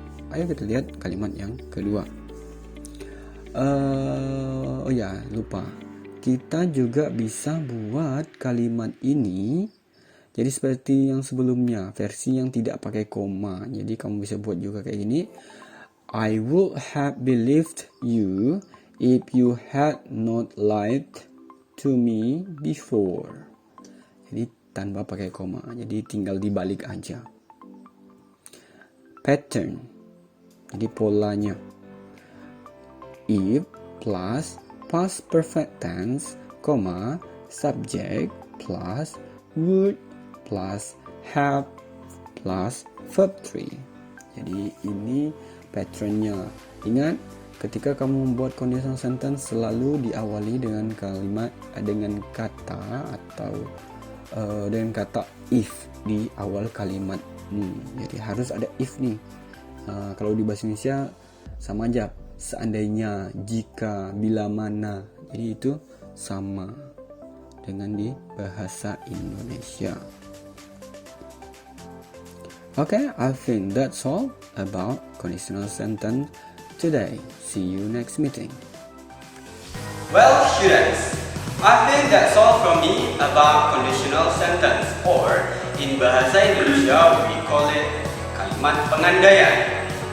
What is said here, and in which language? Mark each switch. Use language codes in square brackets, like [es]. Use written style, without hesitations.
[id] Ayo kita lihat kalimat yang kedua. Oh ya, lupa. Kita juga bisa buat kalimat ini jadi seperti yang sebelumnya, versi yang tidak pakai koma. Jadi kamu bisa buat juga kayak gini. [en] I would have believed you if you had not lied to me before. [id] Jadi tanpa pakai koma. Jadi tinggal dibalik aja. Pattern. Jadi polanya. [en] If plus past perfect tense, subject plus would plus have plus verb 3. [id] Jadi ini patternnya. Ingat, ketika kamu membuat conditional sentence selalu diawali dengan kalimat dengan kata atau dengan kata if di awal kalimat. Jadi harus ada if nih. Kalau di bahasa Indonesia sama aja, seandainya, jika, bila mana. Jadi itu sama dengan di bahasa Indonesia. [en] Okay, I think that's all about conditional sentence today. See you next meeting. Well, students, I think that's all from me about conditional sentence, or in Bahasa Indonesia we call it [id] kalimat pengandaian.